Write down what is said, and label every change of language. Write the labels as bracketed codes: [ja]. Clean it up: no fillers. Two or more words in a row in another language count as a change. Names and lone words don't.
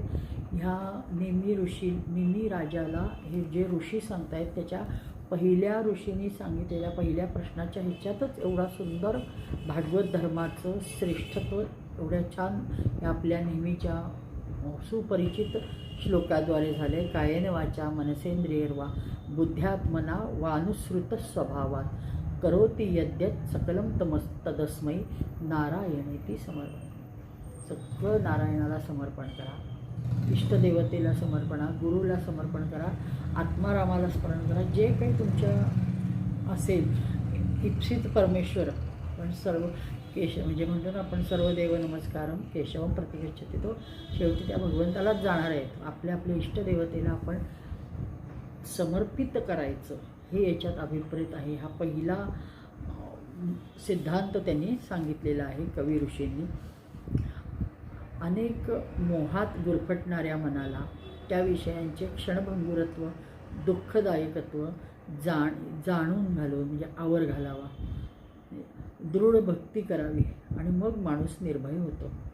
[mr] ह्या निमी राजाला हे जे ऋषी सांगतायत त्याच्या पहिल्या ऋषींनी सांगितलेल्या पहिल्या प्रश्नाच्या ह्याच्यातच एवढा सुंदर भागवत धर्माचं श्रेष्ठत्व एवढ्या छान या आपल्या नेहमीच्या सुपरिचित श्लोकाद्वारे झाले. [sa] कायेन वाचा मनसेंद्रियर्वा बुद्ध्यात्मना वानुसृत स्वभावात करोति यद्यत सकलम तदस्मै नारायणेती समर्पण. [mr] सगळं नारायणाला समर्पण करा, इष्टदेवतेला समर्पणा, गुरुला समर्पण करा, आत्मारामाला स्मरण करा. जे काही तुमच्या असेल इप्सित परमेश्वर. पण सर्व म्हणजे म्हणतो ना आपण [sa] सर्व देव नमस्कारम केशवम प्रतिगच्छति, [mr] तो शेवटी त्या भगवंतालाच जाणार आहेत. आपल्या इष्टदेवतेला आपण समर्पित करायचं हे याच्यात अभिप्रेत आहे. हा पहिला सिद्धांत त्यांनी सांगितलेला आहे कवी ऋषींनी. अनेक मोहात गुरफटणाऱ्या मनाला त्या विषयांचे क्षणभंगुरत्व, दुःखदायकत्व जाणून घालून म्हणजे आवर घालावा, दृढ भक्ती करावी आणि मग माणूस निर्भय होतो.